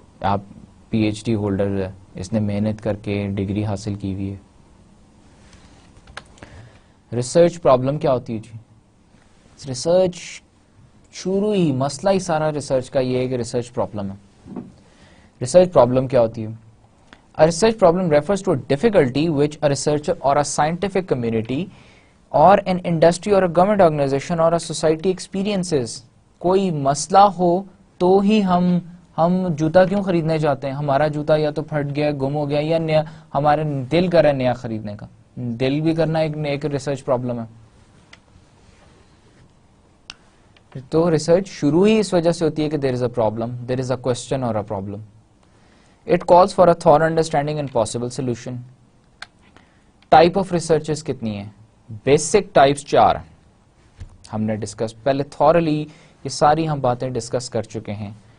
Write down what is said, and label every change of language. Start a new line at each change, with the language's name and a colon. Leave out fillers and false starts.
Urdu: آپ P H D holder ہے, اس نے محنت کر کے ڈگری حاصل کی ہوئی ہے. ریسرچ پرابلم کیا ہوتی ہے جی؟ ریسرچ شروع ہی مسئلہ ہی سارا ریسرچ کا یہ ہے کہ ریسرچ پرابلم ہے. ریسرچ پرابلم کیا ہوتی ہے؟
English: A research problem refers to a difficulty which a researcher or a scientific community or an industry or a government organization or a society experiences.
Urdu: کوئی مسئلہ ہو تو ہی ہم جوتا کیوں خریدنے جاتے ہیں؟ ہمارا جوتا یا تو پھٹ گیا, گم ہو گیا, یا نیا ہمارا دل کر رہا ہے نیا خریدنے کا. دل بھی کرنا ایک ریسرچ پرابلم ہے. تو ریسرچ شروع ہی اس وجہ سے ہوتی ہے کہ
English: there is a problem,
Urdu: there is a question اور a problem.
English: It calls for a thorough understanding and possible solution. Type of researches
Urdu: کتنی ہیں؟ Basic types 4 ہم نے ڈسکس پہلے thoroughly یہ ساری ہم باتیں ڈسکس کر چکے ہیں.